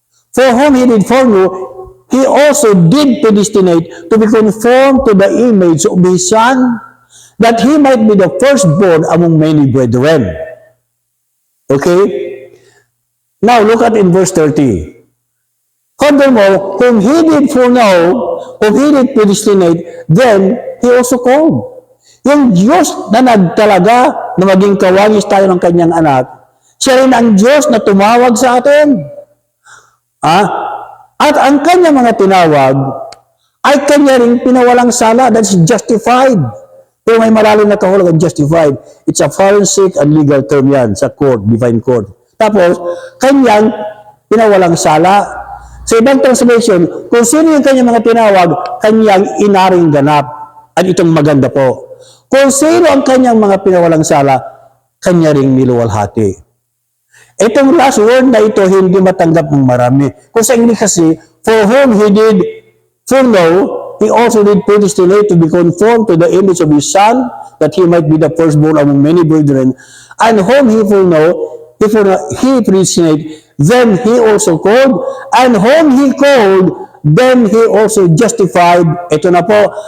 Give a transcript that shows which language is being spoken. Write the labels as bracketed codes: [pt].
[en] For whom He did foreknow, He also did predestinate to be conformed to the image of His Son, that He might be the firstborn among many brethren. Okay? Now, look at in verse 30. Furthermore, whom He did foreknow, whom He did predestinate, then He also called. [tl] Yung Diyos na nagtalaga na maging kawangis tayo ng kanyang anak, siya rin ang Diyos na tumawag sa atin. At ang kanyang mga tinawag ay kanya rin pinawalang sala, [en] that's justified. [tl] Pero may malalim na kahulugan, [en] justified. It's a forensic and legal term yan sa court, divine court. [tl] Tapos, kanyang pinawalang sala. Sa ibang translation, kung sino yung kanyang mga tinawag, kanyang inaring ganap. At itong maganda po. Kung sino ang kanyang mga pinawalang sala, kanya ring niluwalhati. Itong last word na ito, hindi matanggap ng marami. Kung sa English kasi, [en] for whom He did foreknow, He also did predestinate to be conformed to the image of His Son, that He might be the firstborn among many brethren. And whom He foreknow, He predestinate, then He also called, and whom He called, then He also justified. [tl] Ito na po.